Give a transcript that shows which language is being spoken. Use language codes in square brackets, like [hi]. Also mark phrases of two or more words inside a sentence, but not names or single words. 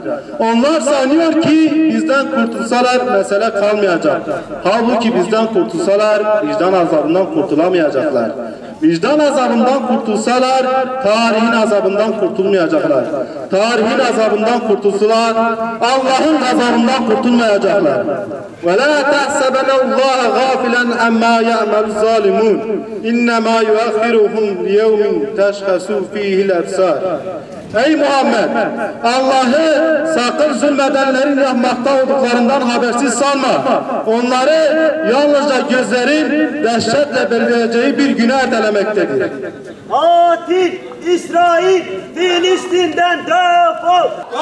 [tr] Onlar sanıyor ki bizden kurtulsalar mesele kalmayacak. Halbuki bizden kurtulsalar vicdan azabından kurtulamayacaklar. Vicdan azabından kurtulsalar tarihin azabından kurtulmayacaklar. Tarihin azabından kurtulsalar Allah'ın azabından kurtulmayacaklar. [ar] وَلَا تَحْسَبَنَ اللّٰهَ غَافِلًا عَمَّا يَعْمَلُ الظَّالِمُونَ اِنَّمَا يُؤَخِّرُهُمْ لِيَوْمٍ تَشْخَصُ ف۪يهِ الْأَبْصَارِ. [tr] Ey Muhammed! Allah'ı sakın zulmedenlerin yapmakta olduklarından habersiz sanma. Onları yalnızca gözlerin dehşetle belirleyeceği bir güne ertelemektedir. Katil İsrail Filistin'den defol!